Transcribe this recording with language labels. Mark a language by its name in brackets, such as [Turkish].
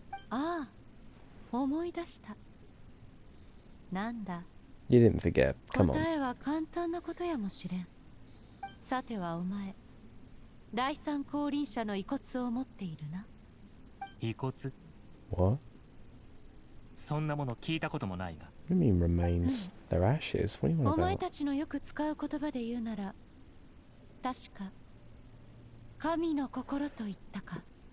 [Japanese] ああ、思い出した。なんだ。 [English] You didn't forget. Come on. [Japanese] 答えは簡単なことやもしれん。さてはお前、第三降臨者の遺骨を持っているな。遺骨？ [English] What? [Japanese] そんなもの聞いたこともないが。 [English] What do you mean remains? They're ashes. What do you want [Japanese] お前 [English] about? [Japanese] たちのよく使う言葉で言うなら、確か神の心と言ったか。